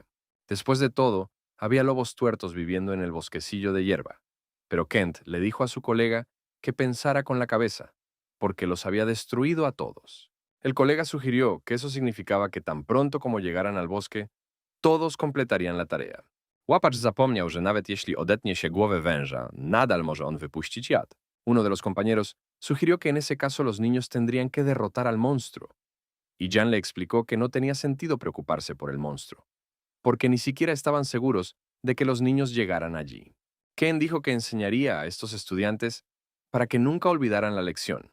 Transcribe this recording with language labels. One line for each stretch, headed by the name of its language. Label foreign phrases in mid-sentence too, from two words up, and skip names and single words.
Spanish: Después de todo, había lobos tuertos viviendo en el bosquecillo de hierba, pero Kent le dijo a su colega que pensara con la cabeza, porque los había destruido a todos. El colega sugirió que eso significaba que tan pronto como llegaran al bosque, todos completarían la tarea.
Polish: Łapacz zapomniał, że nawet jeśli odetnie się głowę węża, nadal może on wypuścić jad.
Spanish: Uno de los compañeros sugirió que en ese caso los niños tendrían que derrotar al monstruo, y Jan le explicó que no tenía sentido preocuparse por el monstruo, porque ni siquiera estaban seguros de que los niños llegaran allí. Ken dijo que enseñaría a estos estudiantes para que nunca olvidaran la lección.